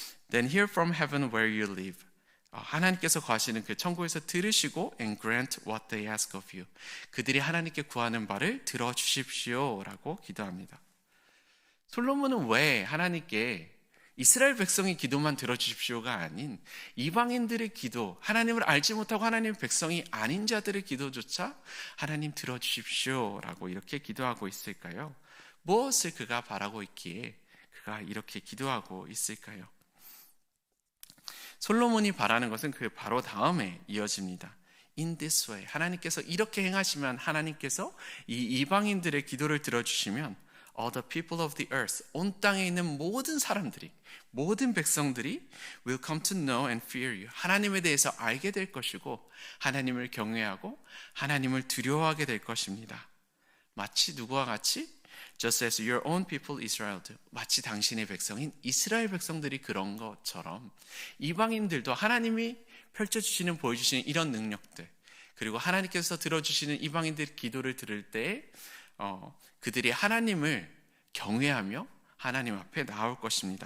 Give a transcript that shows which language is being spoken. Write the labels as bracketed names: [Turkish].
[English] Then hear from heaven where you live. [Korean] 하나님께서 거하시는 그 천국에서 들으시고 [English] and grant what they ask of you. [Korean] 그들이 하나님께 구하는 바를 들어주십시오 라고 기도합니다. 솔로몬은 왜 하나님께 이스라엘 백성의 기도만 들어주십시오가 아닌 이방인들의 기도, 하나님을 알지 못하고 하나님의 백성이 아닌 자들의 기도조차 하나님 들어주십시오 라고 이렇게 기도하고 있을까요? 무엇을 그가 바라고 있기에 그가 이렇게 기도하고 있을까요? 솔로몬이 바라는 것은 그 바로 다음에 이어집니다. [English] In this way, [Korean] 하나님께서 이렇게 행하시면, 하나님께서 이 이방인들의 기도를 들어주시면 [English] all the people of the earth, [Korean] 온 땅에 있는 모든 사람들이, 모든 백성들이 [English] will come to know and fear you. [Korean] 하나님에 대해서 알게 될 것이고 하나님을 경외하고 하나님을 두려워하게 될 것입니다. 마치 누구와 같이? [English] Just as your own people Israel do. [Korean] 마치 당신의 백성인 이스라엘 백성들이 그런 것처럼 이방인들도 하나님이 펼쳐주시는, 보여주시는 이런 능력들, 그리고 하나님께서 들어주시는 이방인들 기도를 들을 때 그들이 하나님을 경외하며 하나님 앞에 나올 것입니다.